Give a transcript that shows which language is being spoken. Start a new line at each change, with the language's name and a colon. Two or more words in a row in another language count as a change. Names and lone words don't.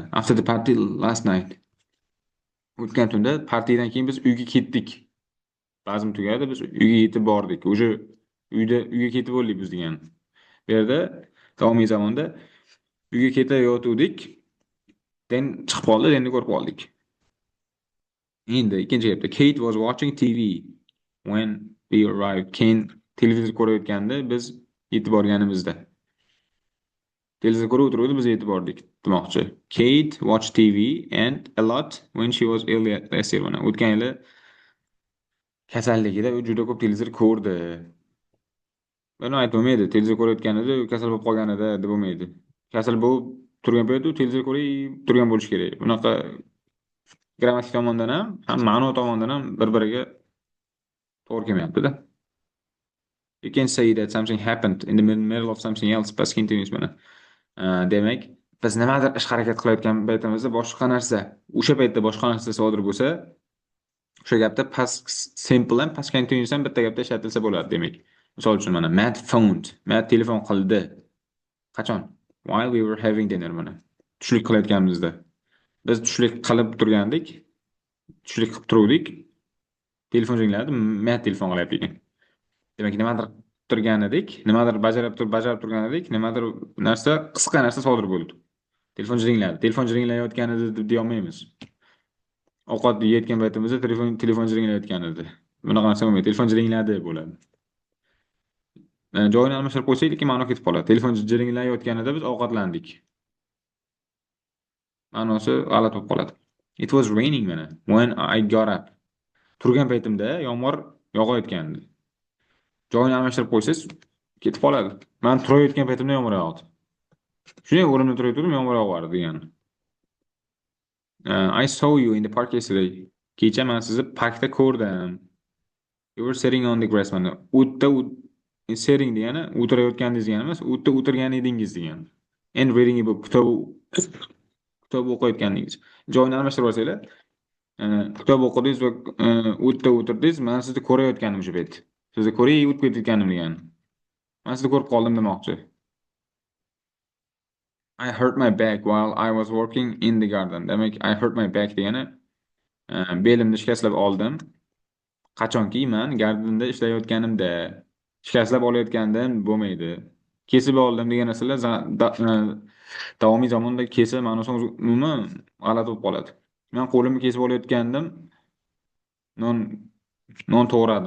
English: After the party last night.
Uzbek: O'tgan tunda partiyadan keyin biz uyga ketdik. Bazm tugadi, biz uyga yetib bordik. O'sha uyga ketib bo'ldik biz degan. Bu yerda davomiy zamonda uyga ketayotgandik. Dan chiqib qoldi, Danni ko'rib qoldik. Endi ikkinchi gapda
English: Kate was watching TV when we arrived.
Uzbek: Keyin televizor ko'rayotganda biz yetib borganimizda. Televizor ko'rib o'tiruvdi, biz yetib bordik demoqchi.
English: Kate watched TV and a lot when she was ill last year.
Uzbek: Mana o'tgan yili kasalligida u juda ko'p televizor ko'rdi. Buni aytib bo'lmaydi. Televizor ko'rayotganida u kasal bo'lib qolganida deb bo'lmaydi. Kasal bo'lib turgan paytda u televizor ko'rib turgan bo'lishi kerak. Bunaqa grammatik tomondan ham ma'no tomondan ham bir-biriga to'g'ri kelmayapti-da.
English: You can say that something happened in the middle of something else, past continuous mana.
Uzbek: Demak, biz nimadir ish harakat qilayotgan paytimizda boshqa narsa, o'sha paytda boshqa narsa sodir bo'lsa, o'sha gapda
English: past simple
Uzbek: ham
English: past continuous
Uzbek: ham bitta gapda ishlatilsa bo'ladi demak. Misol uchun mana
English: Matt phoned,
Uzbek: Matt telefon qildi. Qachon?
English: While we were having dinner mana.
Uzbek: Tushlik qilayotganimizda. Biz tushlik qilib turgandik. Tushlik qilib turuvdik. Telefon ringladi, Matt telefon qilyapti ekan. Demak, nimadir turgan edik, nimadir bajarib turgan edik, nimadir narsa, qisqa narsa sodir bo'ldi. Telefon jiringladi. Telefon jiringlayotgan edi deb deya olmaymiz. Ovqat yeyotgan paytimizda telefon jiringlayotgan edi. Bunaqa narsa bo'lmaydi. Telefon jiringladi bo'ladi. Joyini almashtirib qo'ysak, lekin ma'no ketib qoladi. Telefon jiringlayotganida biz ovqatlandik. Ma'nosi g'alati bo'lib qoladi.
English: It was raining mana. When I got up.
Uzbek: Turgan paytimda yomg'ir yog'ayotgandi. Joyini almashtirib qo'ysangiz ketib qoladi. Men turayotgan paytimda yomg'ir yog'di. Shunday o'rinda turayotgandim, yomg'ir yog'ardi degani.
English: I saw you in the park yesterday.
Uzbek: Kecha men sizni parkda ko'rdim.
English: You were sitting on the grass mana.
Uzbek: O'tda sitting degani o'tirayotganingiz degani emas, o'tda o'tirgan edingiz degani.
English: And reading a book,
Uzbek: kitob o'qiyotganingiz. Joyini almashtirib olsanglar, kitob o'qidingiz va o'tda o'tirdingiz, men sizni ko'rayotganim shu payt. Sizni ko'ray o'tib ketayotganim degani. Men sizni ko'rib qoldim demoqchi.
English: I hurt my back while I was working in the garden.
Uzbek: Demak,
English: I hurt my back
Uzbek: degani belimni shikastlab oldim. Qachonki men gardinda ishlayotganimda shikastlab olayotgandim bo'lmaydi. Kesib oldim degan narsalar davomiy zamonda kesib ma'nosi umuman g'alati bo'lib qoladi. Men qo'limni kesib olayotgandim, non to'g'radim.